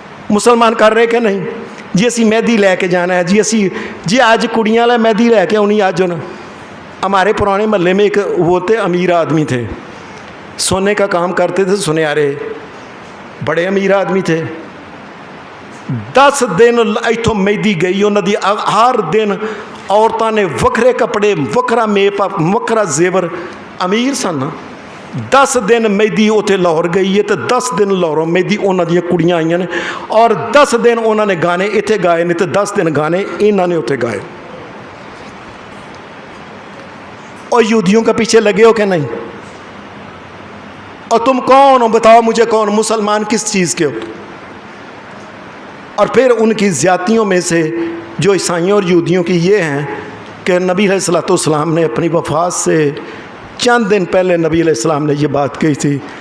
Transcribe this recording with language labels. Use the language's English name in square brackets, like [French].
[Urdu] مسلمان کر رہے کہ نہیں [Punjabi] جی اسی مہدی لے کے جانا ہے, جی آج کڑیاں والے مہدی لے کے آنی آج ہونا. [Urdu] ہمارے پرانے محلے میں ایک وہ تھے امیر آدمی تھے, سونے کا کام کرتے تھے, سنیارے بڑے امیر آدمی تھے. [Punjabi] 10 دن ایتھوں مہدی گئی انہوں دی, ہر دن عورتوں نے وکھرے کپڑے وکھرا میپ وکھرا زیور, امیر سن. 10 دن مہدی اتنے لاہور گئی ہے تو 10 دن لاہوروں مہدی انہوں دیا کڑیاں آئی ہیں, اور 10 دن انہوں نے گانے اتنے گائے نے تو 10 دن گانے انہوں نے اتنے گائے. [Urdu] اور یہودیوں کے پیچھے لگے ہو کہ نہیں؟ اور تم کون ہو بتاؤ مجھے, کون مسلمان کس چیز کے ہو؟ اور پھر ان کی زیادتیوں میں سے جو عیسائیوں اور یہودیوں کی یہ ہیں کہ نبی علیہ الصلوۃ والسلام نے اپنی وفات سے چند دن پہلے نبی علیہ السلام نے یہ بات کہی تھی.